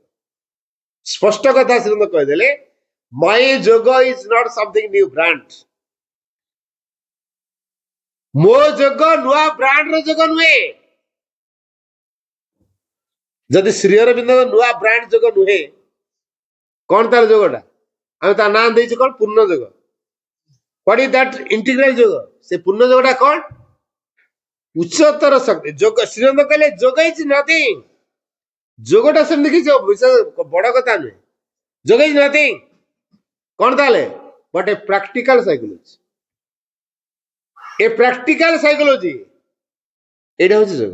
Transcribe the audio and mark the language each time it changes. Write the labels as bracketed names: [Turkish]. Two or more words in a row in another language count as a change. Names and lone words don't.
[Odia] ସ୍ପଷ୍ଟ କଥା ଶ୍ରୀମନ୍ତ କହିଦେଲେ, [English] my yoga is not something new brand. [Odia] ମୋ ଯୋଗ ନୂଆ ବ୍ରାଣ୍ଡର ଯୋଗ ନୁହେଁ। ଯଦି ଶ୍ରୀ ଅରବିନ୍ଦଙ୍କ ନୂଆ ବ୍ରାଣ୍ଡ ଯୋଗ ନୁହେଁ, କଣ ତାର ଯୋଗଟା? ଆମେ ତା ନାଁ ଦେଇଛୁ କଣ? ପୂର୍ଣ୍ଣ ଯୋଗ। [English] What is that integral ଯୋଗ? [Odia] ସେ ପୂର୍ଣ୍ଣ ଯୋଗଟା କଣ? ଉଚ୍ଚତର ଶକ୍ତି ଯୋଗ। ଶ୍ରୀଅରବିନ୍ଦ କହିଲେ [English] yoga is nothing. [Odia] ଯୋଗଟା ସେମିତି କିଛି ବଡ କଥା ନୁହେଁ। [English] yoga is nothing [Odia] କଣ ତାହେଲେ? [English] but a practical psychology. a practical psychology, [Odia] ଏଇଟା ହଉଛି ଯୋଗ।